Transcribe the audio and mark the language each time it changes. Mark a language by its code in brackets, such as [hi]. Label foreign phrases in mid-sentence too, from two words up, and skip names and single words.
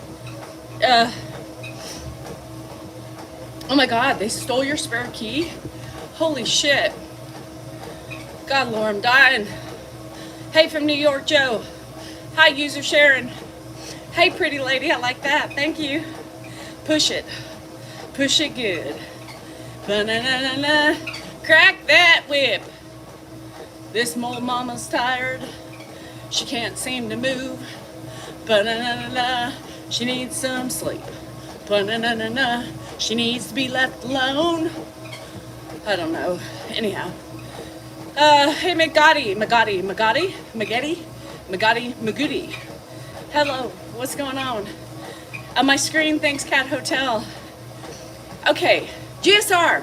[en] Oh my God, they stole your spare key? Holy shit. God, Lord, I'm dying. Hey, from New York, Joe. Hi, user Sharon. Hey, pretty lady, I like that. Thank you. Push it. Push it good. Ba-na-na-na-na. Crack that whip. This mole mama's tired. She can't seem to move. Ba-na-na-na-na. She needs some sleep. Ba-na-na-na-na. She needs to be left alone. I don't know. Anyhow. Hey, Magadi. Hello, what's going on? My screen thinks Cat Hotel. Okay, GSR.